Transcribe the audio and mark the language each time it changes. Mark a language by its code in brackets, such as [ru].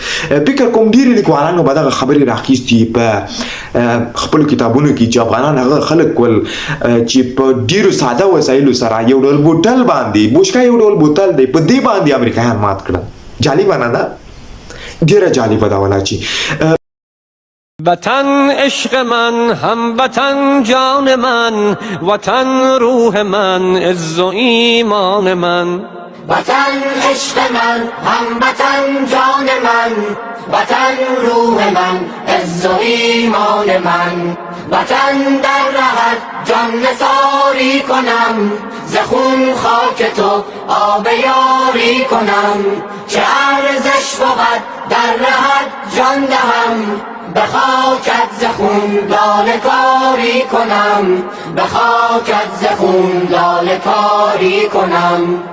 [ps] فکر کوم ډېرو لیکوالانو به دغه خبرې راخیستي په خپلو کتابونو کې چې افغانان هغه خلک ول چې په ډېرو ساده وسایلو سره یو ډول بوتل باندې بوشکه یو ډول بوتل دی په دې باندې امریکایان مات کړل. جالبه نه ده؟ ډېره جالبه ده ولا چې [fa] وطن عشق من، هموطن جان من، وطن روح من، عز و ایمان من. وطن عشق من، هموطن جان من، وطن روح من، عز و ایمان من. وطن در رهت جان نثاری کنم، ز خون خاک تو آب یاری کنم. چه ارزش بود در رهت جان دهم، به خاکت ز خون لاله کاری کنم، به خاکت ز خون لاله کاری کنم.